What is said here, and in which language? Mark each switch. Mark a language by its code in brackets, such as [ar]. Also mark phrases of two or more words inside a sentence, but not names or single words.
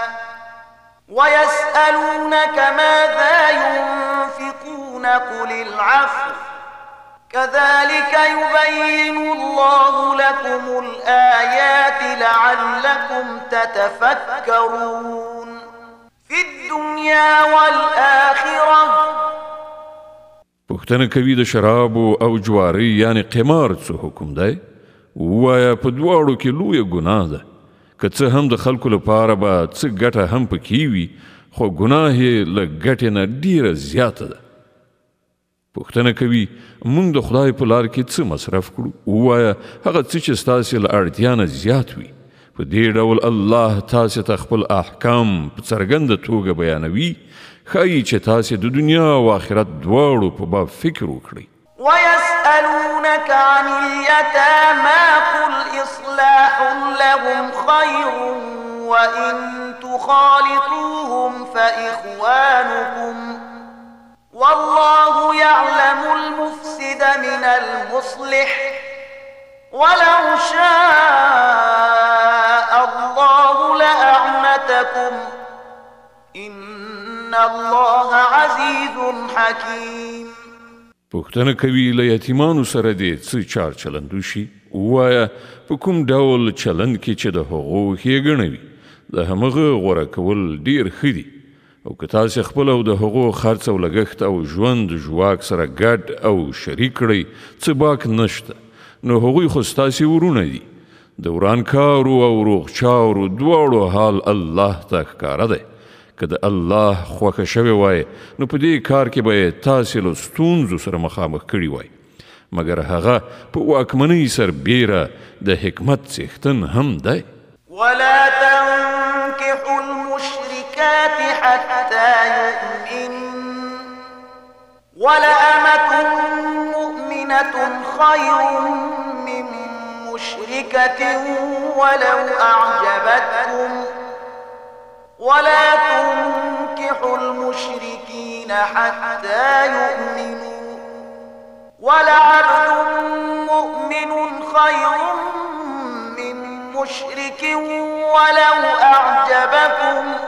[ar] ويسألونك ماذا ينفقون قل العفو كذلك يبين الله لكم الآيات لعلكم تتفكرون في الدنيا والآخرة. [ps] پوښتنه کوي د شرابو او جواري یعنی قمار څه حکم دی؟ ووایه په دواړو کې لویه ګناه ده. که څه هم د خلکو لپاره به څه ګټه هم پکې وي خو ګناه یې له ګټې نه ډیره زیاته ده. پوښتنه کوي موږ د خدای په لار کې څه مصرف کړو؟ ووایه هغه څه چې ستاسې له اړتیا نه زیات وي. په دې ډول الله تاسې ته خپل احکام په څرګنده توګه بیانوي، ښایي چې تاسې د دنیا او آخرت دواړو په باب فکر وکړئ. [ar] ويسألونك عن اليتامى قل إصلاح لهم خير وإن تخالطوهم فإخوانكم والله يعلم المفسد من المصلح ولو شاء الله لأعنتكم إن الله عزيز حكيم. [ps] پوښتنه کوي له یتیمانو سره دې څه چار چلند وشي؟ ووایه په کوم ډول چلند کې چې د هغو ښېګڼه وي د همغه غوره کول ډیر ښه دي. او که تاسې خپل او د هغو خرڅ او لګښت او ژوند ژواک سره ګډ او شریک کړئ څه باک نشته، نو هغوی خو ستاسې ورونه دي. د ورانکارو او روغچارو دواړو حال الله ته ښکاره دی. که د الله خوښه شوې وای نو په دې کار کې به یې تاسې له ستونزو سره مخامخ کړي وای، مګر هغه په واکمنۍ سربیره د حکمت څښتن هم دی. [ar] ولا تنكحوا المشركات حتى يؤمن ولأمة مؤمنة خير من مشركة ولو أعجبتكم ولا تنكحوا المشركين حتى يؤمنوا ولعبد مؤمن خير من مشرك ولو أعجبكم